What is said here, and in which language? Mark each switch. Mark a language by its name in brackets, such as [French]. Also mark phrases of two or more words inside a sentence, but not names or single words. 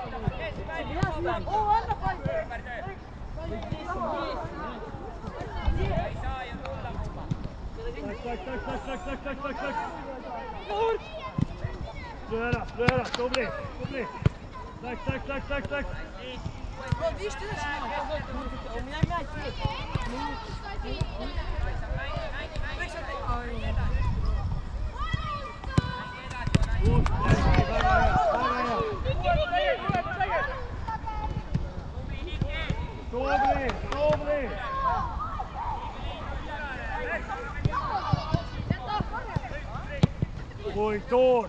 [Estonian] Läks! Löö ära, tubli! Läks! [Russian] Вот видишь, ты у меня мяч есть. [Estonian] Tubli! Oi, Toor!